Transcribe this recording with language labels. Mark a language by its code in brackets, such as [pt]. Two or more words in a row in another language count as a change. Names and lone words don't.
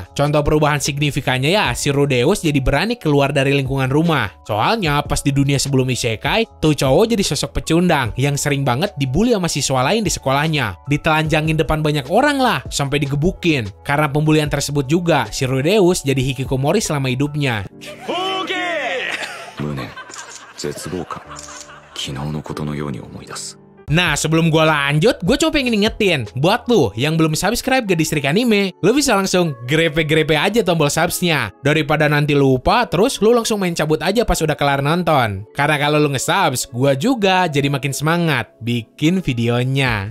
[id] Contoh perubahan signifikannya ya, si Rudeus jadi berani keluar dari lingkungan rumah. Soalnya pas di dunia sebelum isekai, tuh cowok jadi sosok pecundang yang sering banget dibully sama siswa lain di sekolahnya. Ditelanjangin depan banyak orang lah, sampai digebukin. Karena pembulian tersebut juga, si Rudeus jadi Hikikomori selama hidupnya. [ja] 無念、絶望感、昨日のことのように思い出す。 [id] Nah, sebelum gue lanjut, gue cuma pengen ingetin, buat lu yang belum subscribe ke Distrik Anime, lu bisa langsung grepe-grepe aja tombol subsnya. Daripada nanti lupa, terus lu langsung main cabut aja pas udah kelar nonton. Karena kalau lu nge-subs, gue juga jadi makin semangat bikin videonya.